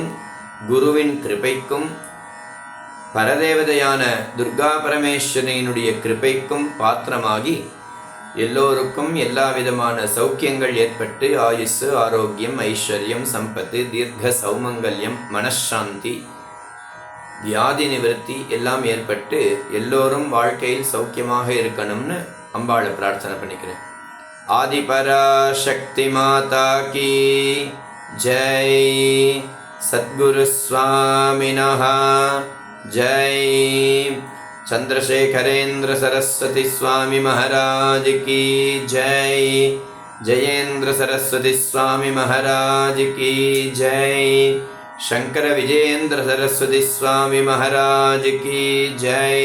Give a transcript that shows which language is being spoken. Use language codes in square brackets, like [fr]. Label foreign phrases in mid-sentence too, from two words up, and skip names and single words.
[ta] குருவின் கிருபைக்கும் பரதேவதையான துர்கா பரமேஸ்வரனுடைய கிருபைக்கும் பாத்திரமாகி எல்லோருக்கும் எல்லா விதமான சௌக்கியங்கள் ஏற்பட்டு ஆயுசு, ஆரோக்கியம், ஐஸ்வர்யம், சம்பத்து, தீர்க்க சௌமங்கல்யம், மனசாந்தி, வியாதி நிவர்த்தி எல்லாம் ஏற்பட்டு எல்லோரும் வாழ்க்கையில் சௌக்கியமாக இருக்கணும்னு அம்பாளை பிரார்த்தனை பண்ணிக்கிறேன். [hi] आदिपराशक्ति माता की जय. [sa] सद्गुरु स्वामिनः जय. [hi] चंद्रशेखरेंद्र सरस्वती स्वामी महाराज की जय. जयेंद्र सरस्वती स्वामी महाराज की जय. शंकर विजयेंद्र सरस्वती स्वामी महाराज की जय.